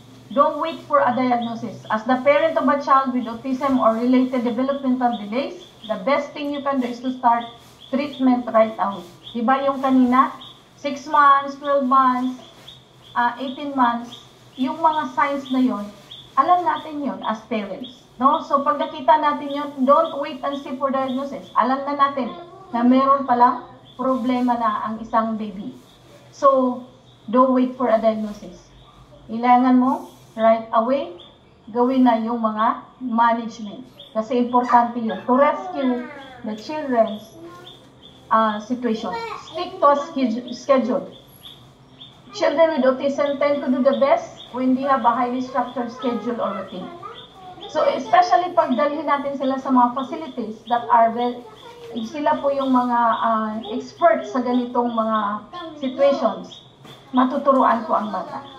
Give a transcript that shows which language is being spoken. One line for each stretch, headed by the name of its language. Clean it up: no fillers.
English: Don't wait for a diagnosis. As the parent of a child with autism or related developmental delays, the best thing you can do is to start treatment right away.
Filipino: Di ba yung kanina, 6 months, 12 months, 18 months, yung mga signs na yon, alam natin yon
English: as parents.
Filipino: No? So pag nakita natin yon,
English: don't wait and see for diagnosis.
Filipino: Alam na natin na meron palang problema na ang isang baby.
English: So, don't wait for a diagnosis.
Filipino: Kailangan mo,
English: right away,
Filipino: gawin na yung mga
English: management.
Filipino: Kasi importante yun.
English: To rescue the children's situation. Stick to a schedule. Children with autism tend to do the best when they have a highly structured schedule or routine.
Filipino: So, especially pag dalhin natin sila sa mga
English: facilities that are very,
Filipino: sila po yung mga experts sa ganitong mga situations, matuturuan po ang bata.